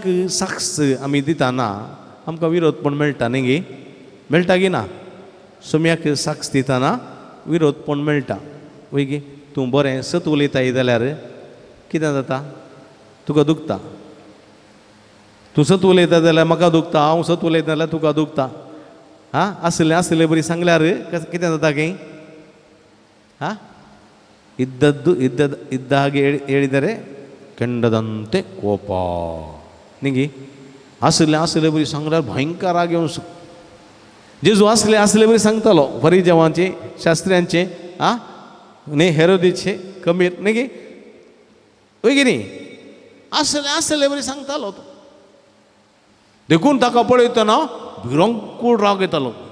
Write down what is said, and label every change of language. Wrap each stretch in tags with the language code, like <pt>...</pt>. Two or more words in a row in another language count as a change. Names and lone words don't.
<kok>साक्ष आमी दिताना आमकां विरोधपण मेळटा न्ही गे मेळटा गे ना सोम्याक साक्ष दिताना विरोधपण मेळटा वय गे तूं बरें सत उलयताय जाल्यार कितें जाता तुका दुखता तूं सत उलयता जाल्यार म्हाका दुखता हांव सत उलयता जाल्यार तुका दुखता हां आसलें आसलें बरी सांगल्यार कितें जाता गे हां</kok> <kn>ಇದ್ದಾಗೆ ಹೇಳಿದರೆ ಕೆಂಡದಂತೆ ಕೋಪ ನಿಂಗೆ</kn> <kok>असले बरी सांगल्यार भयंकर राग येवन जेजू असले बरी सांगतालो फरिजावांचे शास्त्र्यांचे आ न्ही हेरोदीचे कमीर न्ही गे वय गे न्ही असले बरी सांगतालो तो देखून ताका पळयतना भिरंकूळ राग येतालो</kok>